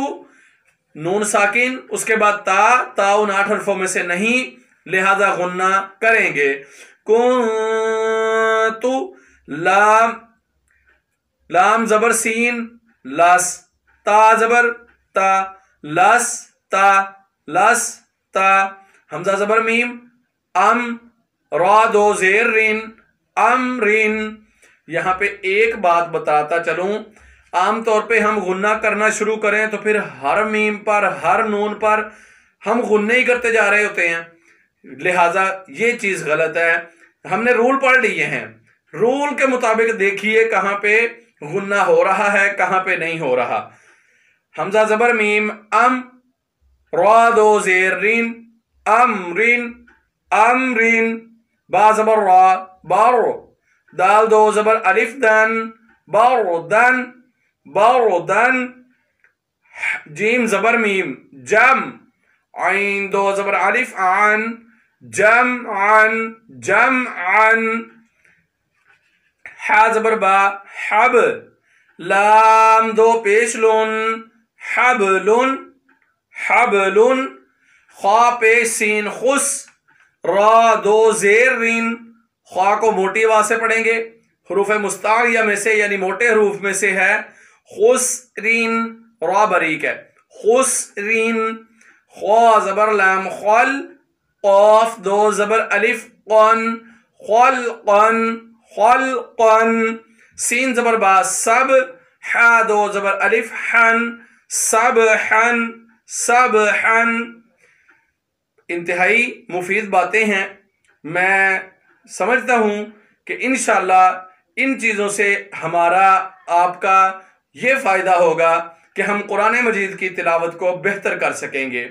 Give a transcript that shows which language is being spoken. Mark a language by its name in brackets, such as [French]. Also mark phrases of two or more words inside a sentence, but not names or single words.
[Hindi] नून साकिन उसके बाद ता उन 8 हरफों में से नहीं, लिहाजा गुन्ना करेंगे। कुन्तु, लाम, लाम जबर सीन, लस, ता जबर ता, लस ता, लस ता। हमजा जबर मीम, अम, रा दो जेर रिन, अम रिन। यहां पे एक बात बताता चलूं, आमतौर पे हम गुन्ना करना शुरू करें तो फिर हर मीम पर, हर नून पर हम गुन्ने ही करते जा रहे होते हैं, लिहाजा ये चीज गलत है। हमने रूल पढ़ लिए हैं, रूल के मुताबिक देखिए कहां पे गुन्ना हो रहा है कहां पे नहीं हो रहा। हमजा जबर मीम, अम, रा दो जेर रिन, अमरिन, अमरिन। बा जबर रा, बारो। दाल दो जबर अलिफ दन, बारोदन, बारोदन। जीम जबर मीम, जम। आइन दो जबर अलिफ आन, जम आन, जम आन। हा जबर बा, हब। लाम दो पेश लुन, हबलुन, हबलुन। खा पेश सीन खुस, रा दो जेर रिन। ख्वा को मोटी वा से पढ़ेंगे, हरूफ मुस्तारिया में से यानी मोटे हरूफ में से है खुसरीन, रा बरीक है, खुसरीन, ख्वा जबर लाम खल, क़ाफ दो जबर अलिफ क़न, खलक़न, खलक़न, सीन जबर बा सब, हा दो जबर अलिफ हन, सबहन, सबहन। इंतहाई मुफीद बातें हैं। मैं समझता हूँ कि इंशाअल्लाह इन चीज़ों से हमारा आपका ये फ़ायदा होगा कि हम कुरान मजीद की तिलावत को बेहतर कर सकेंगे।